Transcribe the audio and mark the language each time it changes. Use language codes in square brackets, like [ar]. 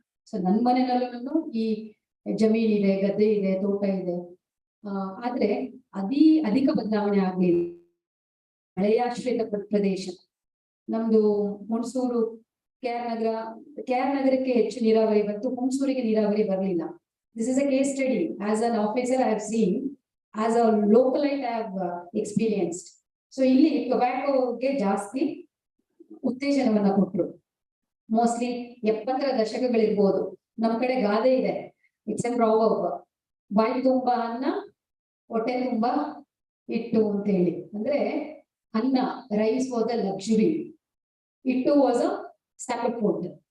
[kn] So ನನ್ನ ಮನೆಯಲ್ಲೂ ಈ ಜಮೀನಿದೆ, ಗದ್ದೆ ಇದೆ, ತೋಟ ಇದೆ. ಆದ್ರೆ ಅಧಿಕ ಬದಲಾವಣೆ ಆಗ್ಲಿಲ್ಲ. ಮಳೆಯಾಶ್ರಿತ ಪ್ರದೇಶ ನಮ್ದು. ಹುಣಸೂರು KR ನಗರಕ್ಕೆ ಹೆಚ್ಚು ನೀರಾವರಿ ಬಂತು, ಹುಣಸೂರಿಗೆ ನೀರಾವರಿ ಬರಲಿಲ್ಲ. [en] This is a case study. As an officer, I have seen. As a localite, I have experienced. [kn] So ಇಲ್ಲಿ ಟೊಬ್ಯಾಕೋಗೆ ಜಾಸ್ತಿ ಉತ್ತೇಜನವನ್ನ ಕೊಟ್ಟರು. ಮೋಸ್ಟ್ಲಿ 70ರ ದಶಕಗಳಿರ್ಬೋದು. ನಮ್ ಕಡೆ ಗಾದೆ ಇದೆ, [en] it's an proverb, [kn] ಬಾಯಿ ತುಂಬಾ ಅನ್ನ ಹೊಟ್ಟೆ ತುಂಬಾ ಹಿಟ್ಟು ಅಂತ ಹೇಳಿ. ಅಂದ್ರೆ ಅನ್ನ, [en] Rice was a luxury, ಹಿಟ್ಟು was a staple food.